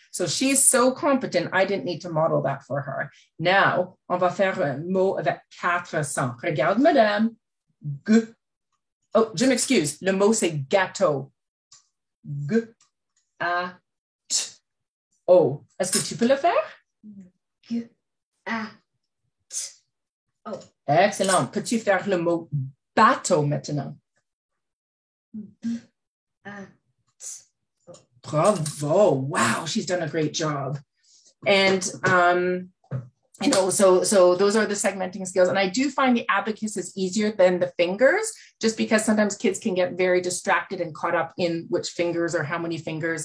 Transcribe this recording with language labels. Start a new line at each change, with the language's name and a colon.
English: So she's so competent, I didn't need to model that for her.
French: Now, on va faire un mot avec 4 sons. Regarde, madame. G. Oh, je m'excuse. Le mot, c'est gâteau. G, A, T, O. Est-ce que tu peux le faire? G. A. T. O. Excellent. Peux-tu faire le mot bateau maintenant? B. A. T. O. Bravo.
English: Wow, she's done a great job. And, you know, so those are the segmenting skills. And I do find the abacus is easier than the fingers, just because sometimes kids can get very distracted and caught up in which fingers or how many fingers.